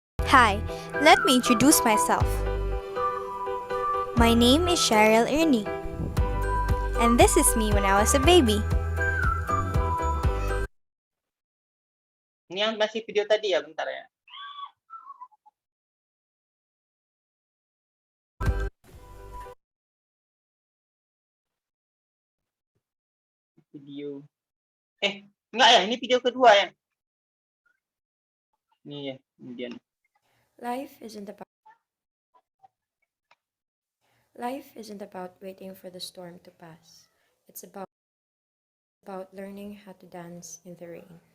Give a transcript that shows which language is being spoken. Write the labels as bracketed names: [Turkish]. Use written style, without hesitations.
[English] Hi, let me introduce myself. My name is Cheryl Ernie, and this is me when I was a baby. [Indonesian] Ini yang masih video tadi ya, bentar ya. Video. Enggak ya, ini video kedua ya. Ini ya, kemudian. [English] Life isn't about waiting for the storm to pass. It's about learning how to dance in the rain.